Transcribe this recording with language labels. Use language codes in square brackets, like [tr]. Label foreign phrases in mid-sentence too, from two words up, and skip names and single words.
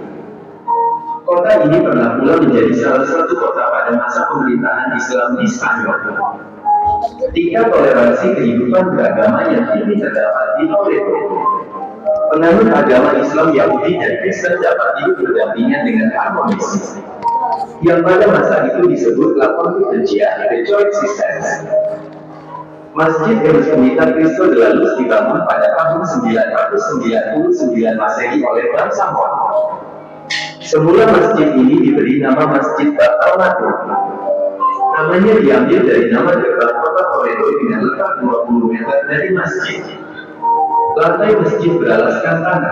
[id] Kota ini pernah pula menjadi salah satu kota pada masa pemerintahan Islam di Spanyol. Tingkat toleransi kehidupan beragama yang tinggi terdapat di Toledo. Penganut agama Islam, Yahudi, dan Kristen dapat hidup berdampingan dengan harmonis, yang pada masa itu disebut La Convivencia de Coexistence. Masjid Ermita Cristo de la Luz dibangun pada tahun 999 Masehi oleh bangsa Moor. Semula masjid ini diberi nama Masjid Bab al-Makruf. Namanya diambil dari nama gerbang kota Toledo dengan letak 20 meter dari masjid. Lantai masjid beralaskan tanah.